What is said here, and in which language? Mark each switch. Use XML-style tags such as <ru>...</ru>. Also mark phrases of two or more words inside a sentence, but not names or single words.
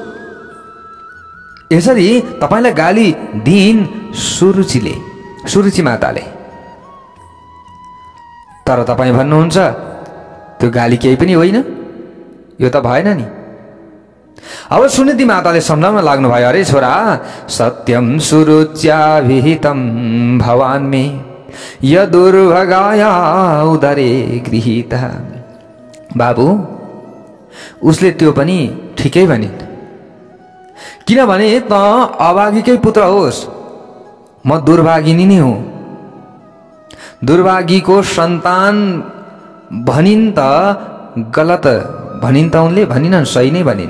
<ne>यसरी तपाईलाई गाली दिइन् सुरुचि माताले, तर तपाईँ भन्नुहुन्छ त्यो गाली केही पनि होइन, यो त भएन नि। अब सुनिति माताले सम्झाउन लाग्नु भयो, अरे छोरा</ne> <sa>सत्यम सुरुच्याभिहितम भवान् मे यदुर्भगाया उदरे गृहीता।</sa> <ne>बाबु उसले त्यो पनि ठिकै भनिन्, किनभने त अभागीकै पुत्र होस्, म दुर्भागिनी नै हुँ। दुर्भागीको सन्तान भनिन् त गलत भनिन् त उनले भनिनन्, सही नै भनिन्।</ne>